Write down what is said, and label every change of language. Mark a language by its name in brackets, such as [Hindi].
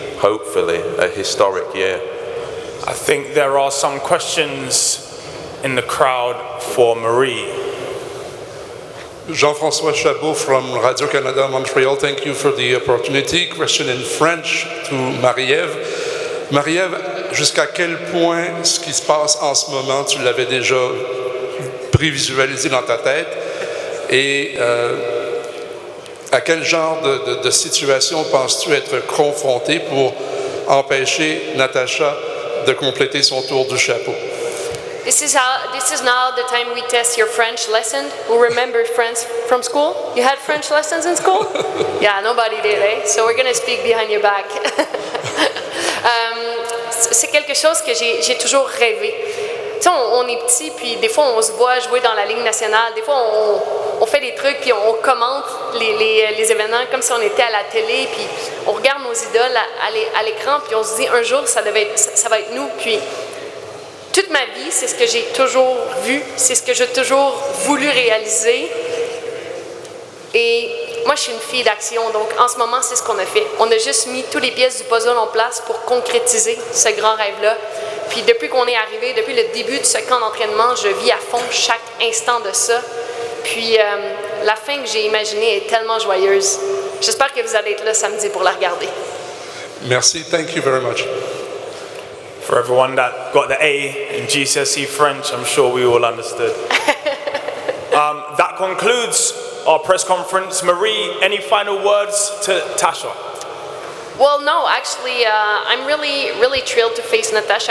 [English] hopefully a historic year. I think there are some questions in the crowd for Marie. Jean-François Chabot from Radio-Canada Montreal. Thank you for the opportunity. Question in French to Marie-Ève. [French] Marie-Ève, jusqu'à quel point ce qui se passe en ce moment, tu l'avais déjà prévisualisé dans ta tête? Et à quel genre de situation penses-tu être confronté pour empêcher Natasha de compléter son tour du chapeau? [English] This is now the time we test your French lesson. Who remembers French from school? You had French lessons in school? Yeah, nobody did, eh? So we're gonna speak behind your back. [French] C'est quelque chose que j'ai toujours rêvé. Tu sais, on est petit, puis des fois on se voit jouer dans la Ligue nationale. Des fois on fait des trucs, puis on commente les événements comme si on était à la télé, puis on regarde nos idoles à l'écran, puis on se dit un jour ça va être nous. Puis toute ma vie, c'est ce que j'ai toujours vu, c'est ce que j'ai toujours voulu réaliser. Et moi, je suis une fille d'action, donc en ce moment, c'est ce qu'on a fait. On a juste mis toutes les pièces du puzzle en place pour concrétiser ce grand rêve-là. Puis depuis qu'on est arrivé, depuis le début de ce camp d'entraînement, je vis à fond chaque instant de ça. Puis la fin que j'ai imaginée est tellement joyeuse. J'espère que vous allez être là samedi pour la regarder. [English] Merci, thank you very much. For everyone that got the A in GCSE French, I'm sure we all understood. That concludes our press conference. Marie, any final words to Tasha? Well, no, actually, I'm really thrilled to face Natasha.